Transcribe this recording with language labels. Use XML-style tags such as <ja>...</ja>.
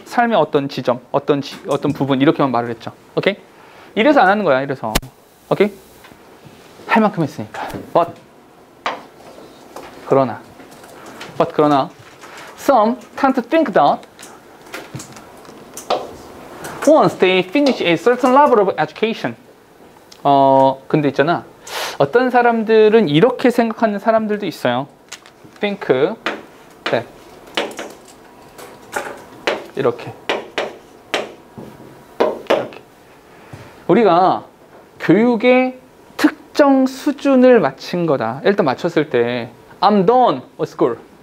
<ko>삶의 어떤 지점, 어떤 부분 이렇게만 말을 했죠. 오케이? 이래서 안 하는 거야. 이래서. 오케이? 할 만큼 했으니까.</ko> <en>But</en> <ko>그러나</ko> <en>some tend to think that once they finish a certain level of education</en> <ko>근데 있잖아. 어떤 사람들은 이렇게 생각하는 사람들도 있어요.</ko> <en>think that</en> <ko>이렇게 우리가 교육의 특정 수준을 마친 거다. 일단 마쳤을 때</ko> <en>I'm done with school.</en>